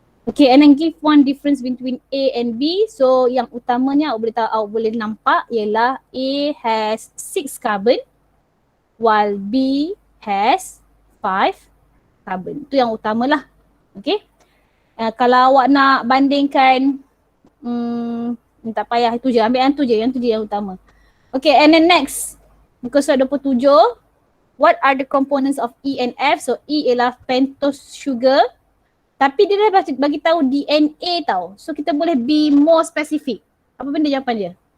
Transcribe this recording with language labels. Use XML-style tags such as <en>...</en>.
<en>Okay, and then give one difference between A and B. So</en> <ms>yang utamanya awak boleh nampak ialah</ms> <en>A has 6 carbon while B has 5 carbon.</en> <ms>Itu yang utamalah.</ms> <en>Okay.</en> <ms>Kalau awak nak bandingkan tak payah, itu je. Ambil yang tu je yang utama.</ms> <en>Okay, and then next.</en> <ms>Muka surat 27.</ms> <en>What are the components of E and F?</en> <ms>So E ialah pentose sugar. Tapi dia dah bagi tahu DNA tau. So kita boleh</ms> <en>be more specific.</en> <ms>Apa benda jawapan dia?</ms>